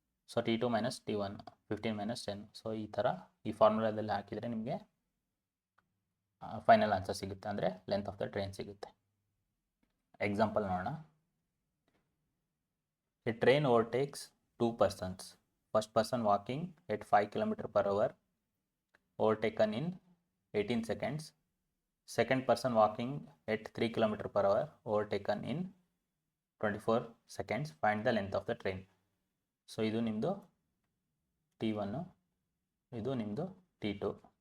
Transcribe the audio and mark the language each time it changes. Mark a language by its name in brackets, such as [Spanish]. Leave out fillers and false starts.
[Kannada] So T2 minus T1, 15 - 10. So ಈ ಥರ ಈ ಫಾರ್ಮುಲಾದಲ್ಲಿ ಹಾಕಿದರೆ ನಿಮಗೆ ಫೈನಲ್ ಆನ್ಸರ್ ಸಿಗುತ್ತೆ, ಅಂದರೆ [English] length of the train [Kannada] ಸಿಗುತ್ತೆ. ಎಕ್ಸಾಂಪಲ್ ನೋಡೋಣ. [English] A train overtakes 2 persons. First person walking at 5 km/h overtaken in 18 seconds. Second person walking at 3 km/h overtaken in 24 seconds. Find the length of the train. [Kannada] So ಇದು ನಿಮ್ಮದು T1, ಇದು ನಿಮ್ಮದು T2.